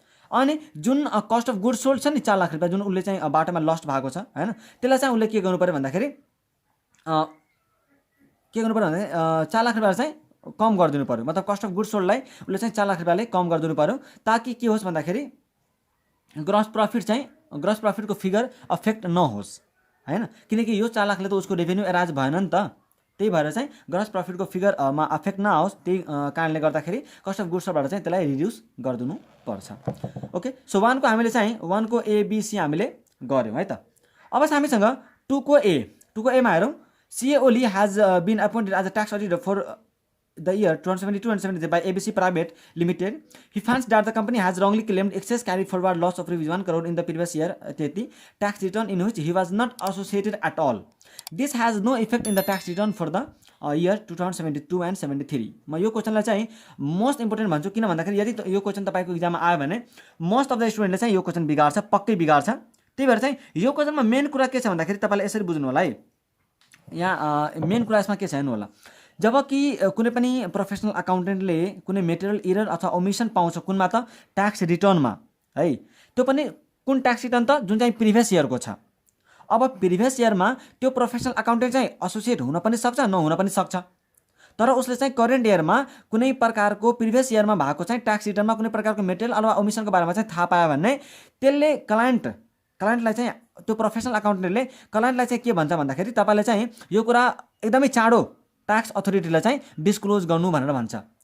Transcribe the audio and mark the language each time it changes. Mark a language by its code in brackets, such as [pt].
[ne] अनि जुन cost of goods sold छ नि 4 लाख रुपियाँ जुन उसले चाहिँ बाटोमा लस्ट भएको छ हैन, त्यसलाई चाहिँ उसले के गर्नु पर्यो भन्दाखेरि के गर्नु पर्यो भन्दाखेरि 4 लाख रुपियाँ चाहिँ कम गरिदिनु पर्यो, मतलब कस्ट अफ गुड्स सोल्डलाई उसले चाहिँ 4 लाख रुपियाँले कम गरिदिनु पर्यो, ताकि के होस् भन्दाखेरि ग्रस प्रफिटको फिगर अफेक्ट नहोस् हैन, किनकि यो 4 लाखले त उसको रेभेन्यू एराज भएन नि त। त्यही भएर चाहिँ ग्रस प्रफिटको फिगरमा अफेक्ट नआओस्, त्यही कारणले गर्दाखेरि कस्ट अफ गुड्सबाट चाहिँ त्यसलाई रिड्युस गरिदिनु पर्छ। ओके, सो 1 को हामीले चाहिँ 1 को एबिसी हामीले गऱ्यौँ है त। अब चाहिँ हामीसँग 2 को एमा हेरौँ। [en] CA Oli has been appointed as a tax auditor for the year 2072 and 73 by ABC Private Limited. He finds that the company has wrongly claimed excess carry forward loss of rupees 1 crore in the previous year tax return in which he was not associated at all. This has no effect in the tax return for the year 2072 and 73. [ne] म यो क्वेशनलाई चाहिँ most important भन्छु, किन भन्दाखेरि यदि यो question तपाईको एक्जाममा आयो भने मोस्ट अफ द स्टुडेन्टले चाहिँ यो क्वेशन बिगार्छ, पक्कै बिगार्छ। त्यही भएर चाहिँ यो क्वेशनमा मेन कुरा के छ भन्दाखेरि तपाईले यसरी बुझ्नु होला है। यहाँ मेन कुरा यसमा के छ हेर्नु होला। जब कि कुनै पनि प्रोफेसनल अकाउन्टेन्टले कुनै मेटेरियल एरर अथवा ओमिसन पाउँछ कुनमा त ट्याक्स रिटर्नमा है, त्यो पनि कुन ट्याक्स रिटर्न त जुन चाहिँ प्रिभियस इयरको छ। अब प्रिभियस इयरमा त्यो प्रोफेसनल अकाउन्टेन्ट चाहिँ एसोसिएट हुन पनि सक्छ, नहुन पनि सक्छ, तर उसले चाहिँ करेन्ट इयरमा कुनै प्रकारको प्रिभियस इयरमा भएको चाहिँ ट्याक्स रिटर्नमा कुनै प्रकारको मेटेरियल अथवा ओमिसनको बारेमा चाहिँ थाहा पायो भने त्यसले क्लाइन्टलाई चाहिँ त्यो प्रोफेसनल अकाउन्टेन्टले क्लाइन्टलाई चाहिँ के भन्छ भन्दाखेरि तपाईले चाहिँ यो कुरा एकदमै चाँडो ट्याक्स अथोरिटीलाई चाहिँ डिस्क्लोज गर्नु भनेर भन्छ।